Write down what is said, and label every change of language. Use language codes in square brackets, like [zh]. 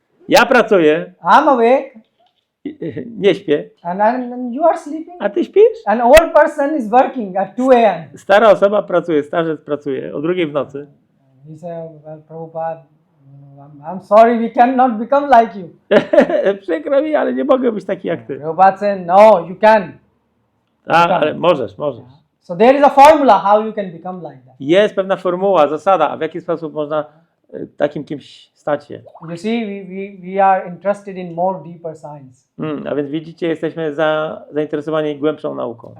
[pl] Ja pracuję, [en] I'm awake, [pl] nie śpię, [en] and you are sleeping. [pl] a ty śpisz? [en] An old person is working at 2 a.m. [pl] Stara osoba pracuje, starzec pracuje o 2 w nocy. [en] He said, well, Prabhupada, I'm sorry, we cannot become like you. [pl] Przykro mi, ale nie mogę być taki jak ty. [en] Prabhupada said, no, you can. [pl] Tak, ale możesz. [en] So there is a formula how you can become like that. [pl] Jest pewna formuła, zasada, w jaki sposób można takim kimś stać się. [en] You see, we are interested in more deeper science. [pl] A więc widzicie, jesteśmy zainteresowani głębszą nauką.